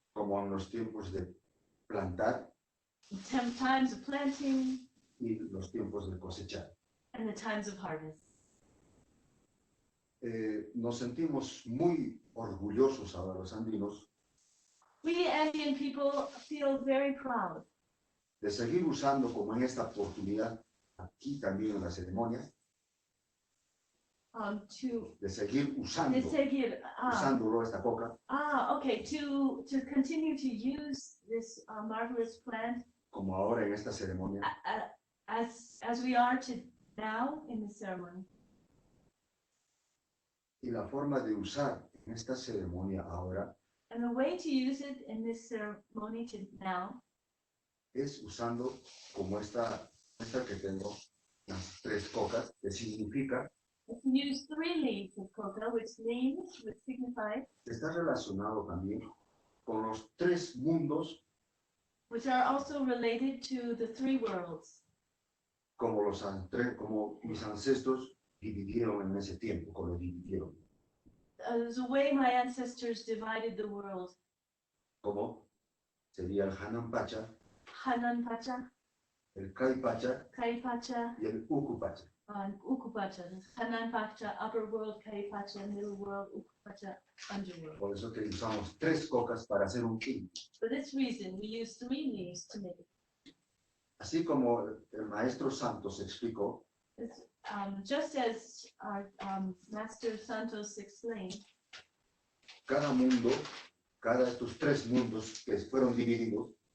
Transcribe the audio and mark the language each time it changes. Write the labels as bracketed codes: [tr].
[es] Como en los tiempos de plantar [en] Times of planting [es] y los tiempos de cosechar. [en] and the times of harvest. [es] Nos sentimos muy orgullosos ahora los andinos [en] We Andean people feel very proud [es] de seguir usando, como en esta oportunidad, aquí también en la ceremonia, de seguir usando, usándolo esta coca [en] to continue to use this marvelous plant [es] como ahora en esta ceremonia. [en] as we are to now in the ceremony. [es] Y la forma de usar en esta ceremonia ahora [en] And the way to use it in this ceremony to now [es] es usando como esta que tengo, las 3 cocas, que significa, [en] is to use 3 leaves of coca, which signify, [es] está relacionado también con los 3 mundos, [en] which are also related to the 3 worlds, [es] como mis ancestros dividieron en ese tiempo, como lo dividieron. [en] the way my ancestors divided the world. [es] Como sería el Hanan Pacha, [en] Hanan Pacha, [es] el Kai Pacha [en] Kai Pacha, [es] y el Uku Pacha. [en] and Uku Pacha. Hanan Pacha, upper world, Kai Pacha, middle world, Uku Pacha, underworld. [es] Por eso que usamos 3 cocas para hacer un kin. [en] For this reason, we use 3 leaves to make it. [es] Así como el maestro Santos explicó, [en] Just as our Master Santos explained, [es] cada mundo, cada de estos 3 mundos que fueron divididos,